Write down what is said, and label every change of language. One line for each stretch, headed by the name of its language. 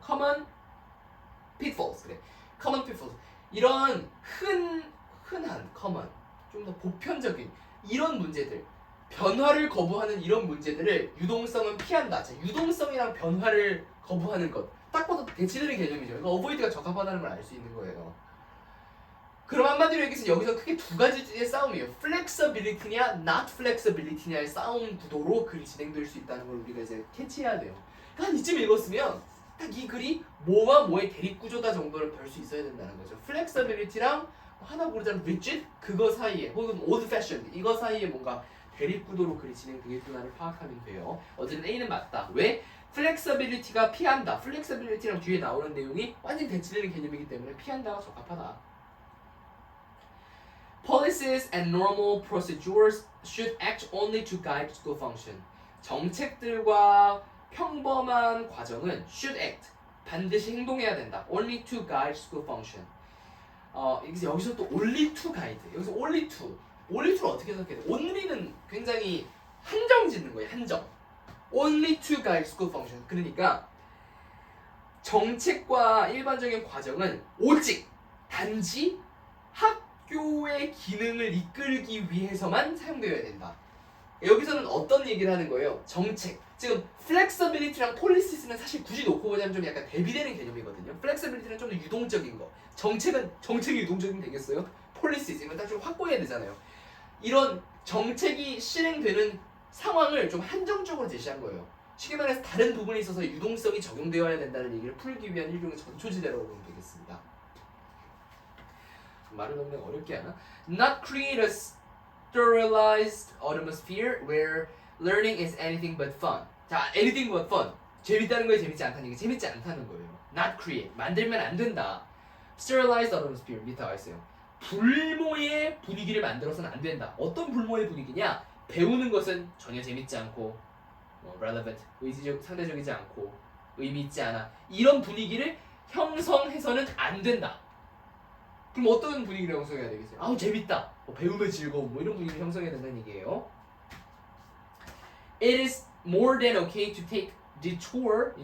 English: common pitfalls
Korean: 그래. common pitfalls 이런 흔한 common 좀 더 보편적인 이런 문제들 변화를 거부하는 이런 문제들을 유동성은 피한다. 자, 유동성이랑 변화를 거부하는 것 딱 봐도 대치되는 개념이죠. 그러니까 어보이드가 적합하다는 걸 알 수 있는 거예요. 그럼 한마디로 얘기해서 여기서 크게 두 가지의 싸움이에요. flexibility냐 not flexibility냐의 싸움 구도로 글이 진행될 수 있다는 걸 우리가 이제 캐치해야 돼요. 그러니까 한 이쯤 읽었으면 딱 이 글이 뭐와 뭐의 대립 구조다 정도를 별 수 있어야 된다는 거죠. flexibility랑 하나 고르자면 rigid 그거 사이에 혹은 old fashioned 이거 사이에 뭔가 대립 구도로 글이 진행되겠구나를 파악하면 돼요. 어쨌든 A는 맞다. 왜? flexibility가 피한다. flexibility랑 뒤에 나오는 내용이 완전히 대치되는 개념이기 때문에 피한다가 적합하다.
English: Policies and normal procedures should act only to guide school function.
Korean: 정책들과 평범한 과정은
English: should act
Korean: 반드시 행동해야 된다.
English: Only to guide school function.
Korean: 여기서 또
English: only to guide.
Korean: 여기서 only to를 어떻게 해석해야 돼? only는 굉장히 한정 짓는 거예요. 한정.
English: Only to guide school function.
Korean: 그러니까 정책과 일반적인 과정은 오직 단지 학교의 기능을 이끌기 위해서만 사용되어야 된다. 여기서는 어떤 얘기를 하는 거예요? 정책. 지금 flexibility랑 policy는 사실 굳이 놓고 보자면 좀 약간 대비되는 개념이거든요. flexibility는 좀 더 유동적인 거. 정책이 유동적이면 되겠어요? policy 이건 딱 좀 확고해야 되잖아요. 이런 정책이 실행되는 상황을 좀 한정적으로 제시한 거예요. 쉽게 말해서 다른 부분에 있어서 유동성이 적용되어야 된다는 얘기를 풀기 위한 일종의 전초지대라고 보면 되겠습니다. 말을 너무 어렵게 하나?
English: Not create a sterilized atmosphere where learning is anything but fun.
Korean: 자,
English: anything but fun.
Korean: 재밌다는 거에 재밌지 않다는 게 재밌지 않다는 거예요. Not create. 만들면 안 된다. Sterilized atmosphere 밑에 와 있어요. 불모의 분위기를 만들어서는 안 된다. 어떤 불모의 분위기냐? 배우는 것은 전혀 재밌지 않고 relevant, 상대적이지 않고 의미 있지 않아. 이런 분위기를 형성해서는 안 된다. 그럼 어떤 분위기를 형성해야 되겠어요? 아우 재밌다. 배우면 즐거움. 이런 분위기를 형성해야 된다는 얘기예요.
English: It is more than okay to take detour.